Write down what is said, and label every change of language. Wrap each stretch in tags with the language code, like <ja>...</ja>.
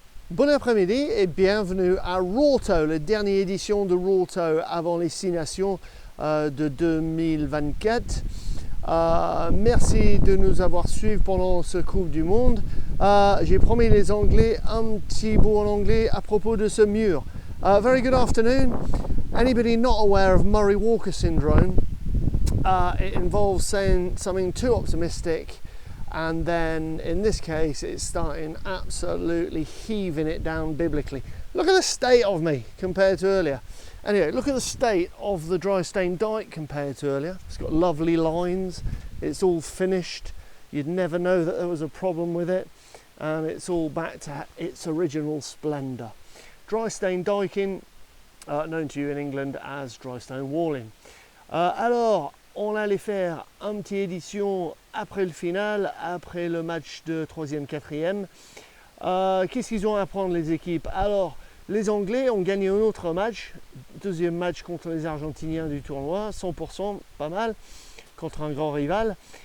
<fr>Bon après-midi et bienvenue à Rawto, la dernière édition de Rawto avant les 6 Nations de 2024. Merci de nous avoir suivis pendant ce Coupe du Monde. J'ai promis les Anglais un petit bout en anglais à propos de ce mur.</fr> <en>Very good afternoon. Anybody not aware of Murray-Walker syndrome? It involves saying something too optimistic, and then in this case it's starting absolutely heaving it down biblically. Look at the state of me compared to earlier. Anyway, look at the state of the Drystein Dyke compared to earlier. It's got lovely lines, it's all finished, you'd never know that there was a problem with it, and it's all back to its original splendour. Drystein Dyking, known to you in England as Drystein Walling.</en> <fr>Alors, on allait faire une petite édition après le final, après le match de 3e, 4e. Qu'est-ce qu'ils ont à apprendre les équipes? Alors, les Anglais ont gagné un autre match, deuxième match contre les Argentiniens du tournoi, 100%, pas mal, contre un grand rival.</fr>